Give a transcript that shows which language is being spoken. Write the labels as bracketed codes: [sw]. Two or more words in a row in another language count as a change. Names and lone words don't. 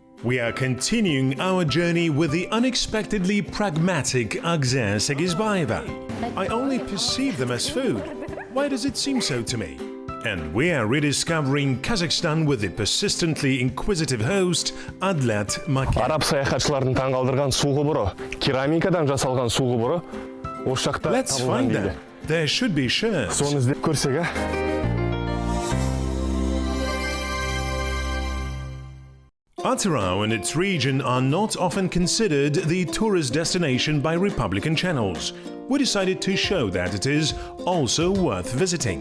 [en] We are continuing our journey with the unexpectedly pragmatic Agzer Segizbayeva. I only perceive them as food. Why does it seem so to me? And we are rediscovering Kazakhstan with the persistently inquisitive host Adlat Maki. [kk] Араб саяхатшылардың таңғалдырған су құбыры, керамикадан жасалған су құбыры, осы жақта [en] Let's find them. There should be sure. [kk] Соны іздеп көрсек, [en] Atyrau and its region are not often considered the tourist destination by Republican channels. We decided to show that it is also worth visiting.